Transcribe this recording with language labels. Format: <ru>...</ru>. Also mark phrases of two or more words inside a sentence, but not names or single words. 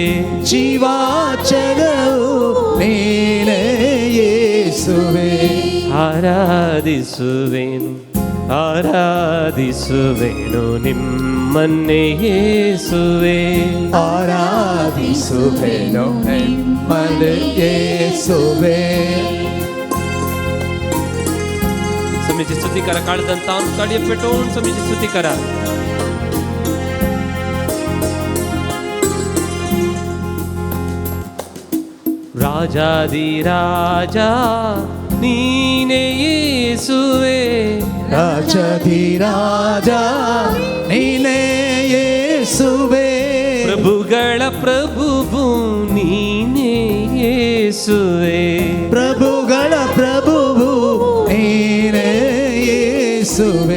<kn>ಜೀವಾಚಲವು ನೀನೇ ಯೇಸುವೆ ಆರಾಧಿಸುವೆನು ಆರಾಧಿಸುವೆನು ನಿಮ್ಮನ್ನೇ ಯೇಸುವೆ ಆರಾಧಿಸುವೆನು ನಿಮ್ಮನ್ನೇ ಯೇಸುವೆ</kn> <kok>समीची स्तुती करा काळदंतान काळी पेटवून समीची स्तुती करा राजादी राजा</kok> <kn>ನೀನೇ ಯೇಸುವೆ ರಾಜಧಿರಾಜ ನೀನೇ ಯೇಸುವೆ ಪ್ರಭುಗಳ ಪ್ರಭುವು ನೀನೇ ಯೇಸುವೆ ಪ್ರಭುಗಳ ಪ್ರಭುವು ನೀನೇ ಯೇಸುವೆ</kn>